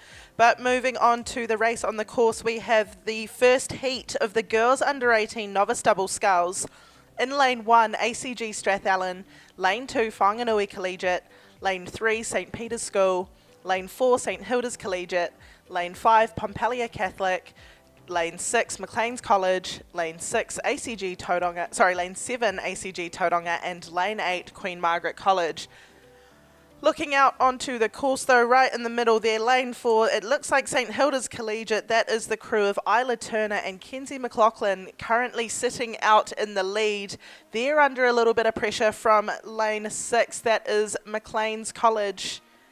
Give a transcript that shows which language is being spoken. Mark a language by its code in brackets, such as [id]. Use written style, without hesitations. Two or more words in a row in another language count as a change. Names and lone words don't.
[en] But moving on to the race on the course, we have the first heat of the girls under 18 novice double sculls. In lane 1, ACG Strathallan, lane 2, Whanganui Collegiate, lane 3, St Peter's School, lane 4, St Hilda's Collegiate, lane 5, Pompelia Catholic, lane 6, Maclean's College, lane 6, ACG Tauranga, lane 7, ACG Tauranga, and lane 8, Queen Margaret College. Looking out onto the course though, right in the middle there, lane 4, it looks like St Hilda's Collegiate. That is the crew of Isla Turner and Kenzie McLaughlin currently sitting out in the lead. They're under a little bit of pressure from lane 6, that is Maclean's College.